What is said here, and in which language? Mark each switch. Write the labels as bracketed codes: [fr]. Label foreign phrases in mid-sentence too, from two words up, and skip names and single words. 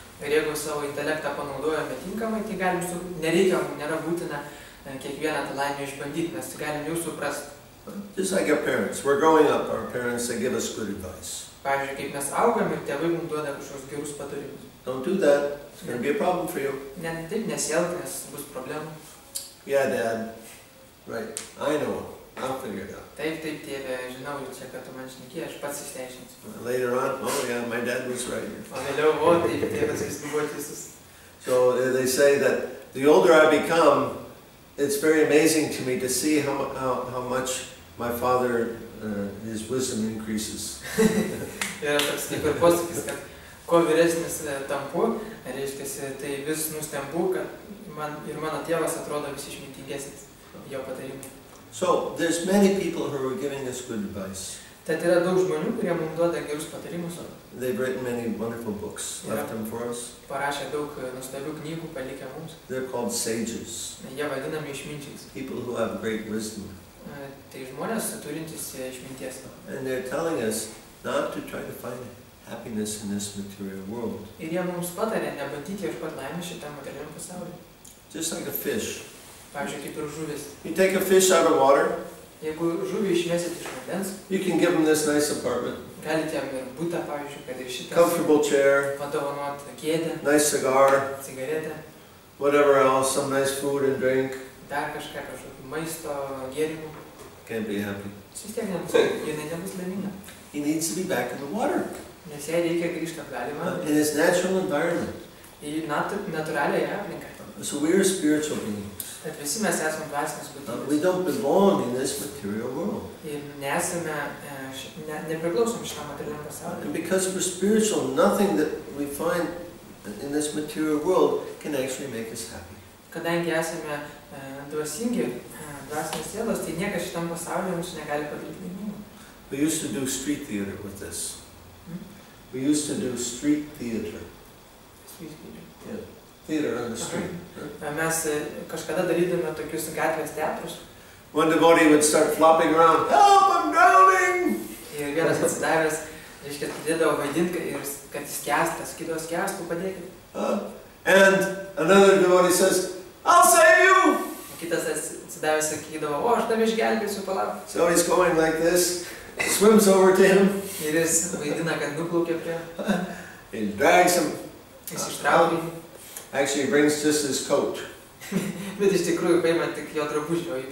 [lt] Ir jeigu savo intelektą panaudojame tinkamai, tai galim nėra būtina kiekvieną tą laimę išbandyti, nes galim jau suprasti. [en] Just like our parents. We're growing up, our parents, they give us good advice. [lt] Pavyzdžiui, kaip mes augam ir tėvai mums duoda kažkokius gerus patarimus. [en] Don't do that. It's going to be a problem for you. [lt] Ne, taip nesielg, nes bus problemų. [en] Yeah, Dad. Right. I know. I'll figure it out. [lt] Taip, tėve, žinau, čia, kad tu man šnekėjai, aš pats išsiaiškinsiu. [en] Later on, oh yeah, my dad was right. [lt] O vėliau, taip, tėvas vis buvo teisus. [en] So they say that the older I become, it's very amazing to me to see how much my father, his wisdom increases. [lt] Yra toks kaip ir posakis, kad kuo vyresnis tampu, reiškia, tai vis nustembu, kad mano tėvas atrodo vis išmintingesnis jo patarimai. [en] So there's many people who are giving us good advice. [lt] Tad yra daug žmonių, kurie mums duoda gerus patarimus. [en] They've written many wonderful books, left them for us. [lt] Parašė daug nuostabių knygų, palikę mums. [en] They're called sages. [lt] Jie vadinami išminčiais. [en] People who have great wisdom. [lt] Tai žmonės turintys išminties. [en] And they're telling us not to try to find happiness in this material world. [lt] Ir jie mums patarė nebandyti ieškoti laimės šitam materialiam pasaulyje. [en] Just like a fish. [lt] Pavyzdžiui, kaip ir žuvis. [en] You take a fish out of water. [lt] Jeigu žuvį išmesit iš vandens, [en] you can give them this nice apartment. [lt] Galite jam ir butą, pavyzdžiui, kad ir šitas. [en] Comfortable chair. [lt] Padovanot kėdę. [en] Nice cigar. [lt] Cigaretę. [en] Whatever else, some nice food and drink. [lt] Dar kažką, kažkokį maisto, gėrimų. [en] Can't be happy. [lt] Vis tiek nebus laiminga. [en] He needs to be back in the water. [lt] Nes jai reikia grįžti atgal į vandenį. [en] In his natural environment. [lt] Į natūraliąją aplinką. [en] So we are spiritual beings. [lt] Tad visi mes esame dvasinės būtybės. [en] We don't belong in this material world. [lt] Ir nepriklausom šitam materialiam pasauliui. [en] And because we're spiritual, nothing that we find in this material world can actually make us happy. [lt] Kadangi esame dvasingi, dvasinės sielos, tai niekas šitam pasauliu mūsų negali padaryti laimingų. [en] We used to do street theater with this. We used to do street theater. Yeah. Theater on the street. [lt] Mes kažkada darydame tokius gatvės teatrus. [en] One devotee would start flopping around. Help, I'm drowning! [lt] Ir vienas atsidavęs, reiškia, pradėdavo vaidinti, kad jis skęstas, kitos skęstų, padėkit. [en] And another devotee says, I'll save you! [lt] Kitas atsidavęs sakydavo, o, aš tave išgelbėsiu, palauk. [en] So he's going like this, swims over to him. [lt] Ir jis vaidina, kad nuplaukia prie. [en] He drags him. [lt] Jis ištraukia. [en] Actually, he brings just his coat. [lt] Bet iš tikrųjų paima tik jo drabužį, o jį